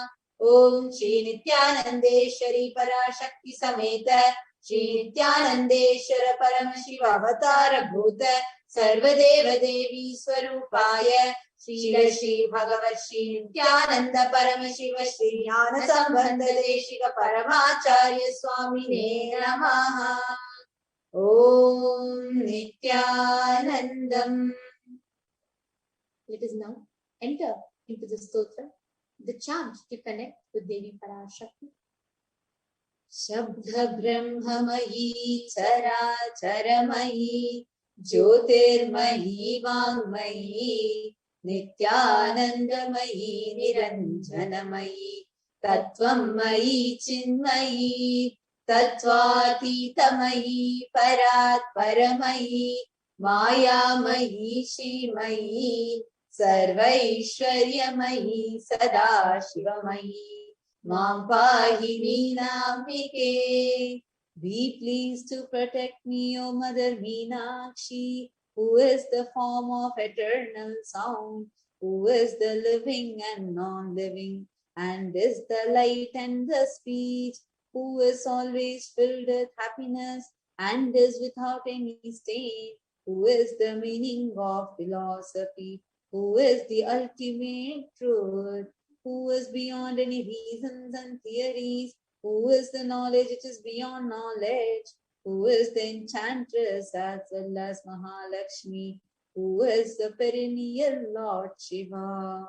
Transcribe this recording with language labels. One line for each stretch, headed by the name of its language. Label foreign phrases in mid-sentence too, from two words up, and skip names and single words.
Sanskrit: ॐ श्री नित्यानन्देश्वरी पराशक्ति समेत श्री नित्यानन्देश्वर परमशिव अवतार भूत सर्वदेव देवी स्वरूपाय श्रील श्री भगवत् श्री नित्यानन्द परमशिव श्री ज्ञान सम्बन्ध देशिक परमाचार्य स्वामिने नमः. ॐ नित्यानन्दम्.
English: Let us now enter into the stotra. the chant to connect with Devi Parashakti.
Sanskrit: शब्द ब्रह्ममयी चराचरमयी ज्योतिर्मयी वाङ्मयी नित्यानन्दमयी निरञ्जनमयी तत्त्वमयी चिन्मयी तत्त्वातीतमयी परात्परमयी मायामयी श्रीमयी सर्वैश्वर्यमयी सदाशिवमयी मां पाहि मीनाम्बिके.
English: Be pleased to protect me, O Mother Meenakshi, who is the form of eternal sound, who is the living and non-living, and is the light and the speech, who is always filled with happiness and is without any stain, who is the meaning of philosophy, who is the ultimate truth, who is beyond any reasons and theories, who is the knowledge which is beyond knowledge, who is the enchantress as well as Mahalakshmi, who is the perennial Lord Shiva.